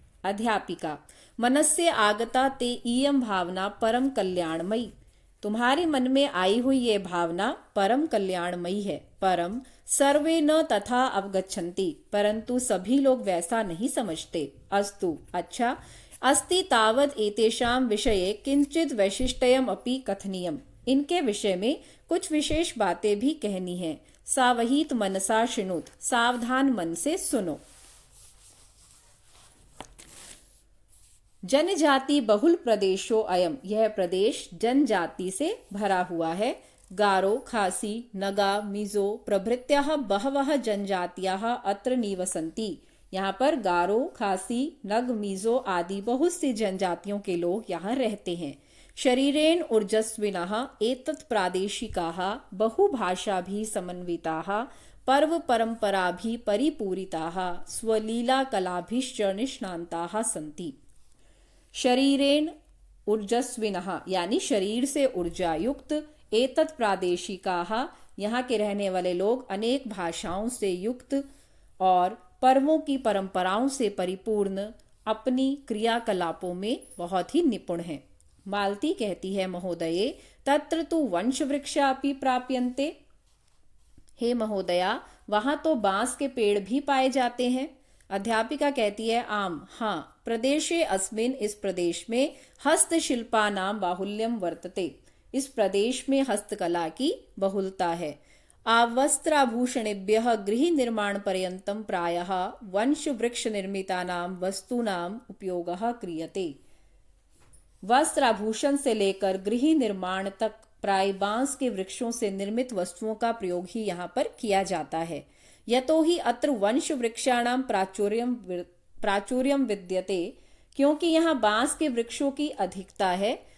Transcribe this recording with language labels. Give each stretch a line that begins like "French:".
Sanskrit: अध्यापिका, मनस्य आगता ते इयं भावना परम कल्याणमयी।
Hindi: तुम्हारे मन में आई हुई ये भावना परम कल्याणमयी है।
Sanskrit: परम सर्वे न तथा अवगच्छन्ति,
Hindi: परंतु सभी लोग वैसा नहीं समझते। अस्तु, अच्छा।
Sanskrit: अस्ति तावद एतेषां विषये किंचित वैशिष्ट्यम अपि कथनीयम।
Hindi: इनके विषय में कुछ विशेष बातें भी कहनी है।
Sanskrit: सावहीत मनसा शृणुत,
Hindi: सावधान मन से सुनो।
Sanskrit: जनजाति बहुल प्रदेशो अयम,
Hindi: यह प्रदेश जनजाति से भरा हुआ है।
Sanskrit: गारो, खासी, नगा, मिजो प्रभृत्याः बहवः जनजातियाः अत्र निवसन्ति।
Hindi: यहाँ पर गारो, खासी, नग, मिजो आदि बहुत सी जनजातियों के लोग यहाँ रहते हैं।
Sanskrit: शरीरेण ऊर्जस्विनः एतत् प्रादेशिकाः बहुभाषाभिः समन्विताः पर्व परंपराभिः परिपूरिताः स्वलीला कलाभिश्च निष्णान्ताः सन्ति। शरीरेण ऊर्जस्विनः
Hindi: यानी शरीर से ऊर्जा युक्त,
Sanskrit: एतत् प्रादेशिकाः
Hindi: यहाँ के रहने वाले लोग अनेक भाषाओं से युक्त और पर्वों की परंपराओं से परिपूर्ण अपनी क्रियाकलापों में बहुत ही निपुण हैं। मालती कहती है,
Sanskrit: महोदये तत्र तु वंश वृक्षापि प्राप्यन्ते।
Hindi: हे महोदया, वहां तो बांस के पेड़ भी पाए जाते हैं। अध्यापिका कहती है, आम, हाँ,
Sanskrit: प्रदेशे अस्मिन्,
Hindi: इस प्रदेश में
Sanskrit: हस्तशिल्पानां बाहुल्यम वर्तते,
Hindi: इस प्रदेश में हस्तकला की बहुलता है।
Sanskrit: आवस्त्राभूषणेभ्यः गृह निर्माण पर्यन्तं प्रायः वंश वृक्ष निर्मितानां वस्तूनां उपयोगः क्रियते।
Hindi: वस्त्र आभूषण से लेकर गृह निर्माण तक प्राय बांस के वृक्षों से निर्मित वस्तुओं का प्रयोग ही यहाँ पर किया जाता है।
Sanskrit: यतो ही अत्र वंश वृक्षाणां प्राचुर्यम विद्यते,
Hindi: क्योंकि यहाँ बांस के वृक्षों की अधिकता है।